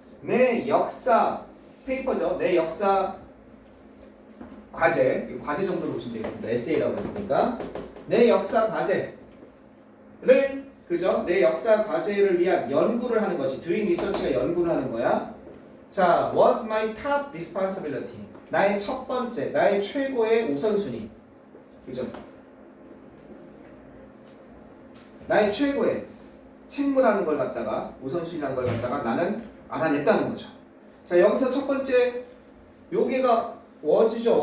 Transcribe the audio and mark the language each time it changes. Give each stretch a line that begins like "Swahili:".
Korean: 내 역사 페이퍼죠. 내 역사 과제, 과제 정도로 보시면 되겠습니다. 에세이라고 했으니까 내 역사 과제를 그죠? 내 역사 과제를 위한 연구를 하는 것이
English: doing research
Korean: 가 연구를 하는 거야.
English: 자, was my top responsibility.
Korean: 나의 첫 번째, 나의 최고의 우선순위. 그죠? 나의 최고의 책무라는 걸 갖다가 우선순위라는 걸 갖다가 나는 알아냈다는 거죠. 자, 여기서 첫 번째 요게가 was죠.